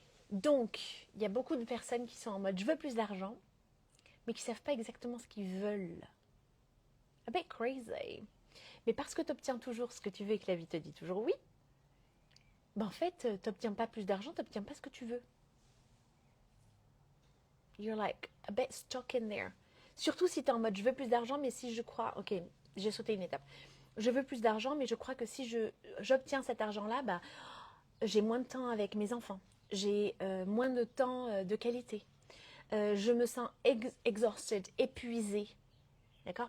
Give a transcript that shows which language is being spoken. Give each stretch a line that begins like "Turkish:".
French: Donc, il y a beaucoup de personnes qui sont en mode « Je veux plus d'argent », mais qui ne savent pas exactement ce qu'ils veulent.
English: A bit crazy.
French: Mais parce que tu obtiens toujours ce que tu veux et que la vie te dit toujours oui, ben en fait, tu n'obtiens pas plus d'argent, tu n'obtiens pas ce que tu veux.
English: You're like a bit stuck in there.
French: Surtout si tu es en mode je veux plus d'argent, mais si je crois, ok, j'ai sauté une étape. Je veux plus d'argent, mais je crois que si j'obtiens cet argent-là, bah, j'ai moins de temps avec mes enfants. J'ai moins de temps de qualité. Je me sens exhausted, épuisée. D'accord?